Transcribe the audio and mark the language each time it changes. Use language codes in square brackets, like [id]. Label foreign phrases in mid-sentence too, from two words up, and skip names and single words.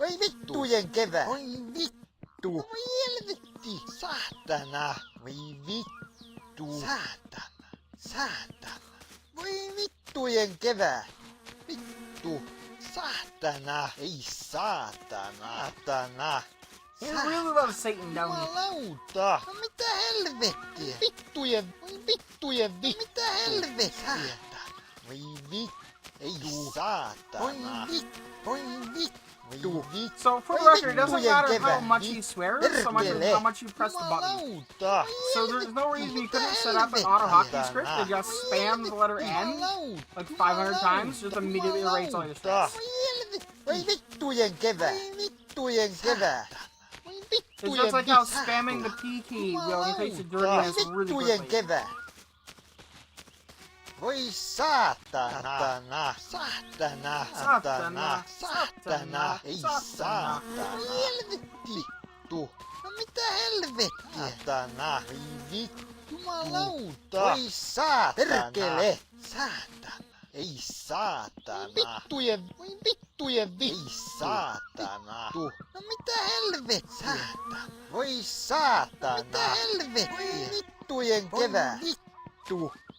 [fi] Voi vittujen kevät. Voi vittu. Voi helvetti. Saatana. Voi vittu. Saatana. Saatana. Voi vittujen kevät. Vittu. Saatana. Ei saatana. Saatana. [en] He really loves Satan, don't he? [fi] Jumalauta. No mitä helvettiä? Vittujen. Voi vittujen vittu. Mitä helvettiä? Saatana. Voi vittu. Ei saatana. Voi vittu. Voi vittu. [en] So for the record, it doesn't matter how much he swears, so much how much you press the button. So there's no reason you couldn't set up an auto hotkey script that just spams the letter N like 500 times, just immediately erase all your stress. It's just like how spamming the P key will increase your dirtiness really quickly. [fi] Voi saatana, saatana, saatana, saatana, ei saatana. Vittu. No mitä helvettiä? Saatana, ei vittu. Jumalauta. Voi saatana. Perkele. Saatana. Ei saatana. Vittujen. Voi vittujen vittu. Ei saatana. No mitä helvettiä? Saatana. Voi saatana. Mitä helvettiä? Voi vittujen kevät. Vittu.